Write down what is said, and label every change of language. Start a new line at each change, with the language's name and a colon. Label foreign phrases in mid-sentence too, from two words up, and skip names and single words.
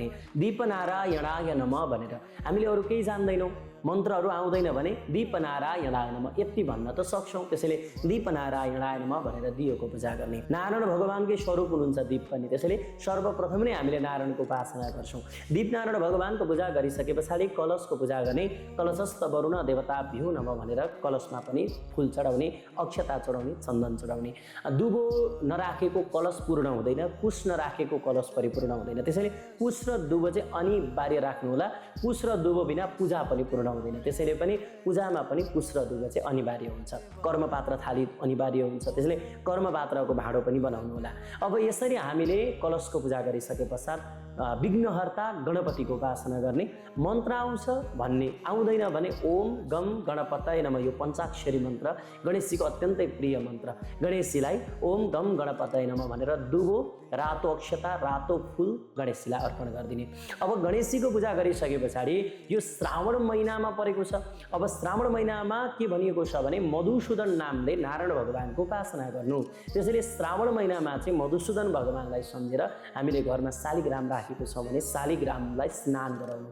Sanskrit: दीपनारायणाय नमः
Nepali: भनेर हामीले अरू केही जान्दैनौँ, मन्त्रहरू आउँदैन भने
Sanskrit: दीपनारायणाय नमः
Nepali: यति भन्न त सक्छौँ। त्यसैले
Sanskrit: दीपनारायणाय नमः
Nepali: भनेर दियोको पूजा गर्ने। नारायण भगवानकै स्वरूप हुनुहुन्छ दीप पनि, त्यसैले सर्वप्रथम नै हामीले नारायणको उपासना गर्छौँ। दीपनारायण भगवानको पूजा गरिसके पछाडि कलशको पूजा गर्ने।
Sanskrit: कलशस्थ वरुण देवताभ्यो नमः
Nepali: भनेर कलशमा पनि फुल चढाउने, अक्षता चढाउने, चन्दन चढाउने। दुबो नराखेको कलश पूर्ण हुँदैन, कुश नराखेको कलश परिपूर्ण हुँदैन। त्यसैले कुश र दुबो चाहिँ अनिवार्य राख्नु होला। कुश र दुबो बिना पूजा पनि पूर्ण हुँदैन। त्यसैले पनि पूजामा पनि कुश र दुबो चाहिँ अनिवार्य हुन्छ। कर्मपात्र थाली अनिवार्य हुन्छ, त्यसैले कर्मपात्रको भाँडो पनि बनाउनु होला। अब यसरी हामीले कलशको पूजा गरिसके पश्चात विघ्नहर्ता गणपतिको उपासना गर्ने। मन्त्र आउँछ भन्ने, आउँदैन भने
Sanskrit: ओम गम गणपतये नमः,
Nepali: यो पञ्चाक्षरी मन्त्र गणेशजीको अत्यन्तै प्रिय मन्त्र। गणेशजीलाई
Sanskrit: ओम गम गणपतये नमः
Nepali: भनेर दुबो, रातो अक्षता, रातो फुल गणेशजीलाई अर्पण गरिदिने। अब गणेशजीको पूजा गरिसके पछाडि यो श्रावण महिनामा परेको छ। अब श्रावण महिनामा के भनिएको छ भने मधुसूदन नामले नारायण भगवानको उपासना गर्नु। त्यसैले श्रावण महिनामा चाहिँ मधुसूदन भगवानलाई सम्झेर हामीले घरमा शालिग्राम राखेको छ भने शालिग्रामलाई स्नान गराउनु।